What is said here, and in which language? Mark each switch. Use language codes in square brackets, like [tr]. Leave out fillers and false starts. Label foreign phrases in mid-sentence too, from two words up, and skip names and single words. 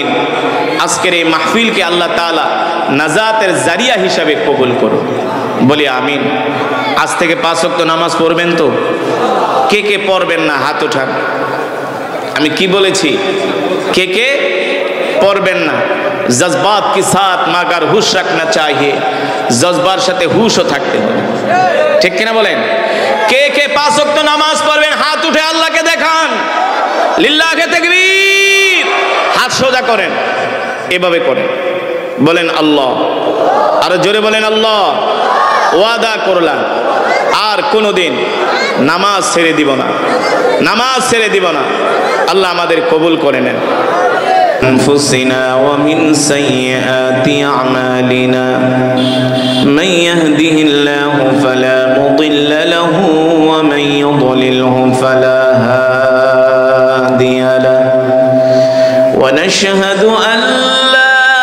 [bn] আজকের এই মাহফিলকে আল্লাহ তাআলা নাজাতের জারিয়া হিসাবে কবুল করুন বলে আমিন। আজ থেকে 5 ওয়াক্ত নামাজ পড়বেন তো? কে কে পড়বেন না হাত উঠান। আমি কি বলেছি? কে কে পড়বেন না? [ur] جذبات کے ساتھ مگر ہوش رکھنا چاہیے, [bn] জজবার সাথে হুশও থাকতে হবে, ঠিক কিনা বলেন? কে কে 5 ওয়াক্ত নামাজ পড়বেন হাত উঠে আল্লাহকে দেখান। লিল্লাহে তাকবীর। হাত সোজা করেন, এভাবে করেন, বলেন আল্লাহ। আরো জোরে বলেন আল্লাহ। ওয়াদা করলাম আর কোনোদিন নামাজ ছেড়ে দিব না, নামাজ ছেড়ে দিব না। আল্লাহ আমাদের কবুল করে নেন। [ar] أنفسنا ومن سيئات أعمالنا من يهده الله فلا مضل له ومن يضلله فلا هادي له ونشهد أن لا